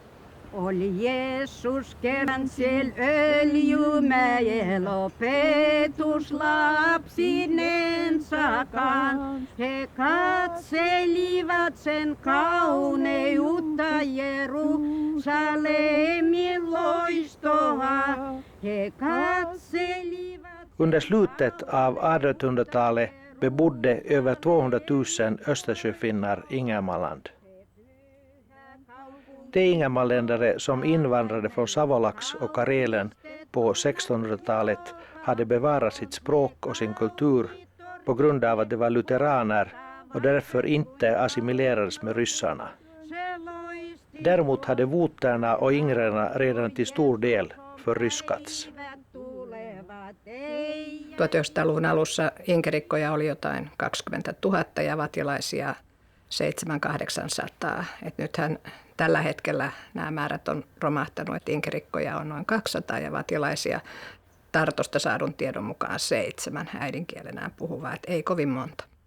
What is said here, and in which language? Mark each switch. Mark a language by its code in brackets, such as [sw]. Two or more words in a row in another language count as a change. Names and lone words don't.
[fi] Oli Jeesus kerran siellä öljymäellä opetus lapsinensakaan. He katselivat sen kauneutta Jerusalemin loistoa. He katselivat... [sv] Under slutet av 1800-talet bebodde över 200 000 Östersjöfinnar Ingermanland. De ingermanländare som invandrade från Savolax och Karelen på 1600-talet hade bevarat sitt språk och sin kultur på grund av att de var lutheraner och därför inte assimilerades med ryssarna. Däremot hade voterna och ingrarna redan till stor del förryskats. [fi] 1900-luvun alussa inkerikkoja oli jotain 20 000 ja vatilaisia 700-800. Nythän tällä hetkellä nämä määrät on romahtanut, että inkerikkoja on noin 200 ja vatilaisia Tartosta saadun tiedon mukaan 7 äidinkielenään puhuvaa, että ei kovin monta.